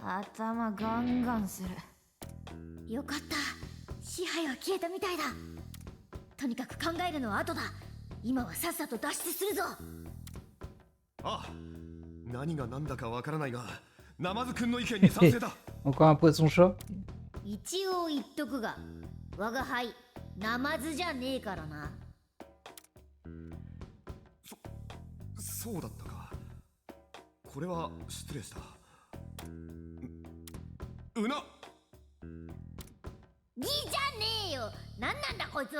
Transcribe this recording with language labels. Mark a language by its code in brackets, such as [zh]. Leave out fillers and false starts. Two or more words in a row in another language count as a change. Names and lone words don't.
[ja] 頭ガンガンする。よかった、支配は消えたみたいだ。とにかく考えるのは後だ。今はさっさと脱出するぞ。ああ、何が何だかわからないが、ナマズくんの意見に賛成だ。 [fr] Encore un poisson chat? [ja] 一応言っとくが、我が輩ナマズじゃねえからな。そうだったか。これは失礼した。うなギじゃねえよ。なんなんだこいつは。